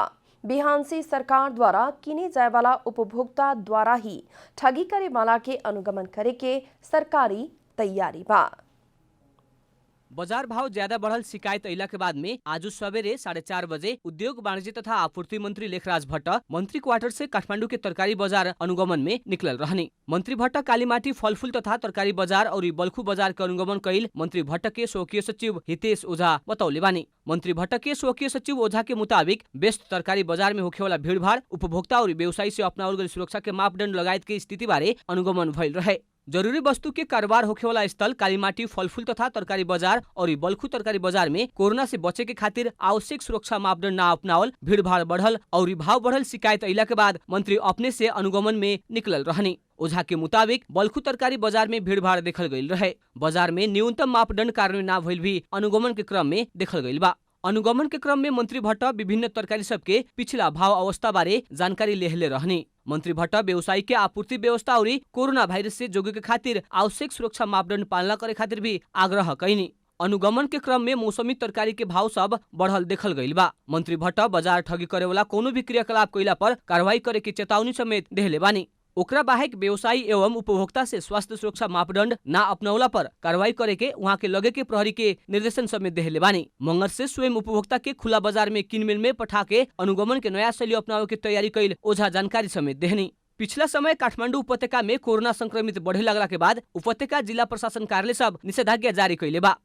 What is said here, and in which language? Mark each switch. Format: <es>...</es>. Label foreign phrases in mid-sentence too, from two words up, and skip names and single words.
<bho>बिहान से सरकार द्वारा किने जाए वाला उपभोक्ता द्वारा ही ठगी करे वाला के अनुगमन करे के सरकारी तैयारी बा। बाजार भाव ज्यादा बढ़ल शिकायत अइला के बाद में आज सवेरे 4:30 बजे उद्योग वाणिज्य तथा आपूर्ति मंत्री लेखराज भट्ट मंत्री क्वार्टर से काठमाडौँ के तरकारी बाजार अनुगमन में निकलल रहनी। मंत्री भट्ट कालीमाटी फलफूल तथा तरकारी बाजार और बल्खु बाजार के अनुगमन कैल मंत्री भट्ट के स्वकीय सचिव हितेश ओझा बतौले बानी। मंत्री भट्ट के स्वकीय सचिव ओझा के मुताबिक व्यस्त तरकारी बाजार में होखे वाला भीड़भाड़, उपभोक्ता और व्यवसायी से अपनावल गई सुरक्षा के मापदंड लगायत के स्थिति बारे अनुगमन भइल रहे। जरूरी वस्तु के कारोबार होखे वाला स्थल कालीमाटी फलफूल तथा तरकारी बाजार और बल्खु तरकारी बाजार में कोरोना से बचे के खातिर आवश्यक सुरक्षा मापदंड ना अपनावल, भीड़भाड़ बढ़ल और भाव बढ़ल शिकायत अइला के बाद मंत्री अपने से अनुगमन में निकलल रहनी। ओझा के मुताबिक बल्खु तरकारी बाजार में भीड़भाड़ देखल गईल रहे। बाजार में न्यूनतम मापदंड कार्यान्वयन ना भइल भी अनुगमन के क्रम में देखल गईल बा। अनुगमन के क्रम में मंत्री भट्ट विभिन्न तरकारी सबके पिछला भाव अवस्था बारे जानकारी लेहले रहनी। मंत्री भट्ट व्यवसायी के आपूर्ति व्यवस्था और कोरोना वायरस से जोगे के खातिर आवश्यक सुरक्षा मापदंड पालना करे खातिर भी आग्रह कैनी। अनुगमन के क्रम में मौसमी तरकारी के भाव सब बढ़ल देखल गईल बा। मंत्री भट्ट बाजार ठगी करे वाला कोनो भी क्रियाकलाप कइला पर कार्रवाई करे के चेतावनी समेत देहले बानी। ओकरा बाहेक व्यवसायी एवं उपभोक्ता से स्वास्थ्य सुरक्षा मापदंड ना अपनौला पर कार्रवाई करे के वहाँ के लगे के प्रहरी के निर्देशन समेत देहले बानी। मंगर से स्वयं उपभोक्ता के खुला बाजार में किनमेल में पठा के अनुगमन के नया शैली अपनावे के तैयारी कैल ओझा जानकारी समेत देहनी। पिछला समय काठमाडौँ उपत्यका में कोरोना संक्रमित बढ़े लगला के बाद उपत्यका जिला प्रशासन कार्यालय सब निषेधाज्ञा जारी कैले बा।</bho>